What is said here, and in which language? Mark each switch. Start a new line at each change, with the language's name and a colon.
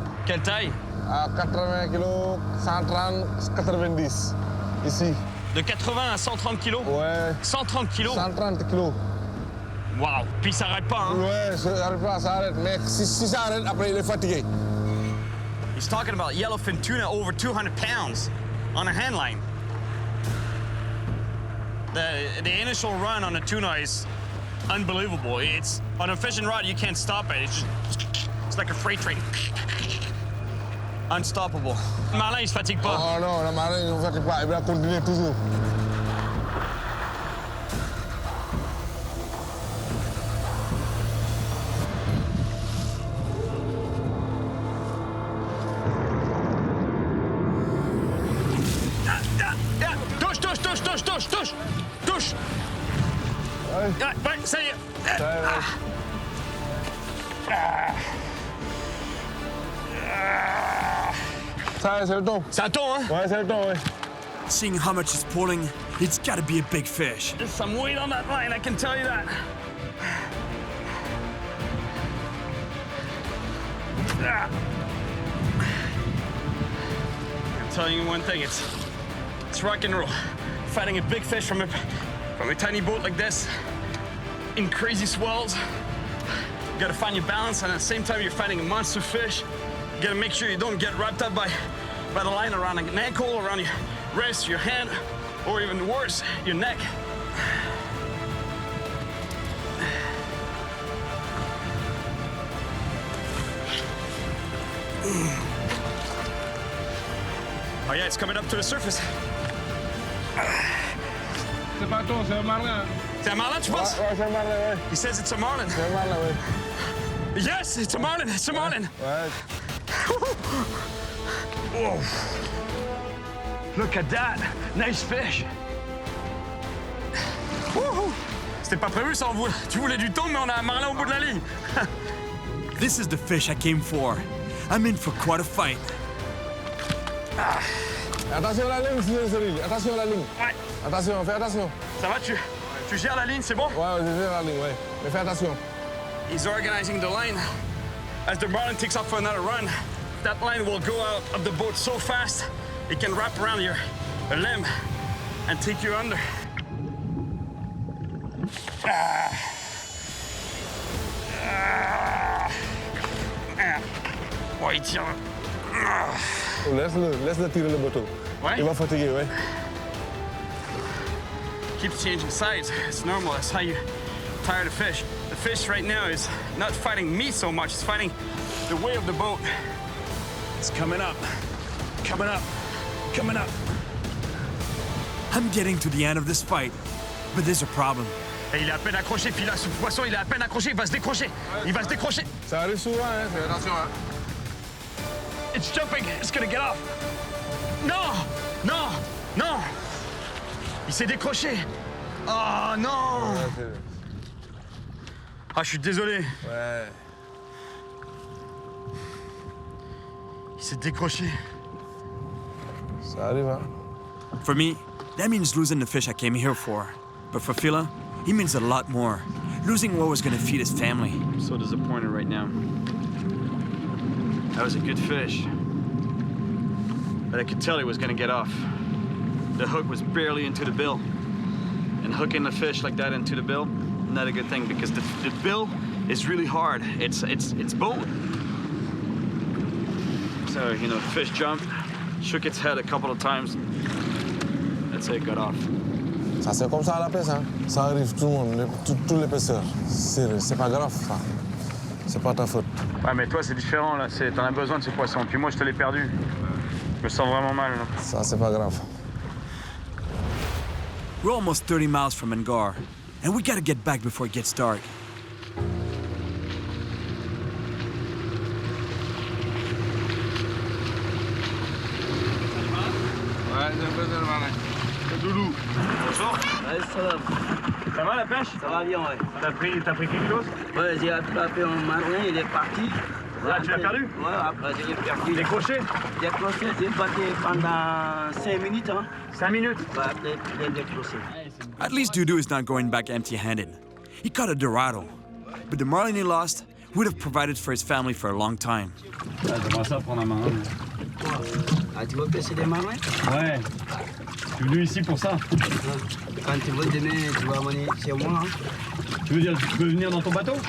French: Quelle taille? À 80 kg, 130, 90. Ici. De 80 à 130 kilos? Ouais. 130 kilos? 130 kg. Waouh! Puis ça s'arrête pas, hein? Ouais, ça n'arrive pas, ça arrête. Mais si ça arrête, après, il est fatigué.
English: He's talking about yellowfin tuna over 200 pounds on a handline. The initial run on a tuna is unbelievable. It's on a fishing rod, you can't stop it. It's like a freight train. Unstoppable.
French: Marlin, il se fatigue pas. Oh non, le Marlin, il ne fatigue pas. Il va continuer toujours. Touche, touche, touche, touche, touche, touche, touche. Ouais, ça y est. Ça, c'est le thon. C'est un thon, hein? Ouais, c'est le thon, ouais.
English: Seeing how much it's pulling, it's gotta be a big fish. There's some weight on that line, I can tell you that. I'm telling you one thing, it's rock and roll. Fighting a big fish from a tiny boat like this in crazy swells. You gotta find your balance, and at the same time you're fighting a monster fish. You gotta make sure you don't get wrapped up by the line around an ankle, around your wrist, your hand, or even worse, your neck. Oh yeah, it's coming up to the surface.
French: pas un thon, c'est un marlin. C'est un marlin, tu penses? Ouais, c'est un marlin, ouais.
English: He says it's a marlin.
French: C'est un marlin, ouais.
English: Yes, it's a marlin. It's a marlin.
French: Ouais.
English: Whoa. Look at that. Nice fish.
French: Woohoo. C'était pas prévu ça. Tu voulais du thon, mais on a un marlin au bout de la ligne.
English: This is the fish I came for. I'm in for quite a fight.
French: Attention à la ligne, Cyril. Attention à la ligne. Ouais. Attention, fais attention. Ça va, tu gères la ligne, c'est bon? Ouais, je gère la ligne, ouais. Mais fais attention.
English: He's organizing the line. As the marlin takes off for another run, that line will go out of the boat so fast, it can wrap around your limb and take you under.
French: Ouais, il tire. Laisse-le tirer le bateau. Ouais? Il va fatiguer, ouais.
English: Keeps changing sides. It's normal. That's how you tire the fish. The fish right now is not fighting me so much. It's fighting the way of the boat. It's coming up. Coming up. Coming up. I'm getting to the end of this fight, but there's a problem.
French: Et il est à peine accroché, puis là, ce poisson, il est à peine accroché, il va se décrocher. Il va se décrocher. Ça arrive souvent, hein. Fais attention, hein.
English: It's jumping. It's gonna get off.
French: Non! Non! Non! Il s'est décroché. Oh non! Ah, je suis désolé. Ouais. Il s'est décroché. Ça arrive, hein.
English: For me, that means losing the fish I came here for. But for Phila, it means a lot more. Losing what was gonna feed his family. I'm so disappointed right now. That was a good fish. But I could tell he was gonna get off. The hook was barely into the bill. And hooking the fish like that into the bill, not a good thing because the bill is really hard. It's bone. So, you know, the fish jumped, shook its head a couple of times. That's how it got off.
French: Ça, c'est comme ça à la pêche, hein. Ça arrive tout le monde, tous les pêcheurs. C'est pas grave, ça. C'est pas ta faute. Ouais, mais toi, c'est différent, là. T'en as besoin de ce poisson. Puis moi, je te l'ai perdu. Je me sens vraiment mal, là. Ça, c'est pas grave.
English: We're almost 30 miles from Angar, and we gotta get back before it gets dark.
French: Ouais, c'est un peu de marlin. C'est Doudou. Bonjour. Ouais, ça va. Ça va, la pêche? Ça va bien, ouais. T'as pris quelque chose? Ouais, j'ai attrapé un marlin, il est parti. Là, tu l'as perdu? Ouais, après j'ai perdu. Décroché? Décroché, j'ai battu pendant 5 minutes, hein. 5 minutes? Ouais, après, il est décroché.
English: At least Dudu is not going back empty-handed. He caught a dorado, but the marlin he lost would have provided for his family for a long time.
French: J'aimerais ça prendre un marlin. Ah, tu veux pêcher des marlins? Ouais. Je suis venu ici pour ça. Quand tu veux demain, tu vas venir chez moi, hein. Tu veux dire que je peux venir dans ton bateau?